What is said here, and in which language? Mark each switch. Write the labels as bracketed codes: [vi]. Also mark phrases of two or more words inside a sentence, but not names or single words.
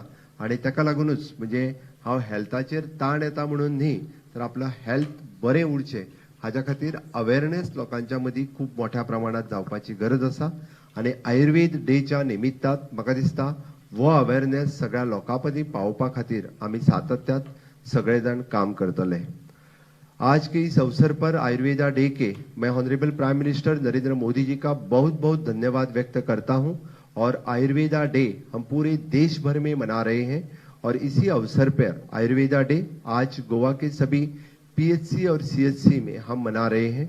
[kok] आनी ताका लागूनच म्हणजे हांव हेल्थाचेर ताण येता म्हणून न्ही, तर आपलो हेल्थ बरें उरचें हाज्या खातीर अवेअरनेस लोकांच्या मदीं खूब मोठ्या प्रमाणात जावपाची गरज आसा. आनी आयुर्वेद डेच्या निमित्तात म्हाका दिसता वो अवेअरनेस सगळ्या लोकां मदीं पावोवपा खातीर आमी सातत्यात सगळे जाण काम करतले. [hi] आज के इस अवसर पर आयुर्वेदा डे के मैं [en] honourable prime minister [hi] नरेंद्र मोदी जी का बहुत बहुत धन्यवाद व्यक्त करता हूं. और आयुर्वेदा डे हम पूरे देश भर में मना रहे हैं और इसी अवसर पर आयुर्वेदा डे आज गोवा के सभी पीएचसी और सीएचसी में हम मना रहे हैं.